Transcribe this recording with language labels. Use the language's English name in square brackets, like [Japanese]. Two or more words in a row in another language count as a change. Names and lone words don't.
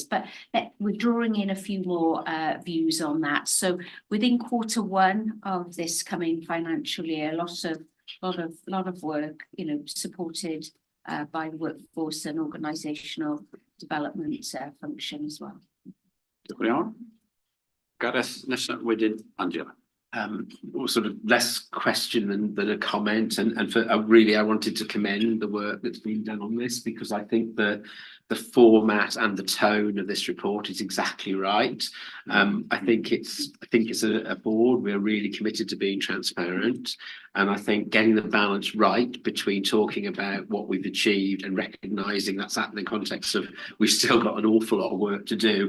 [English] But we're drawing in a few more views on that. So within Q1 of this coming financial year, a lot of work, supported by workforce and organisational development function as well. [Welsh] Diolch yn fawr. Gareth, nesa wedyn Angela. [English] Sort of less question than a comment, and for really I wanted to commend the work that's been done on this, because I think the format and the tone of this report is exactly right. I think it's a board, we're really committed to being transparent, and I think getting the balance right between talking about what we've achieved and recognising that's that in the context of we've still got an awful lot of work to do.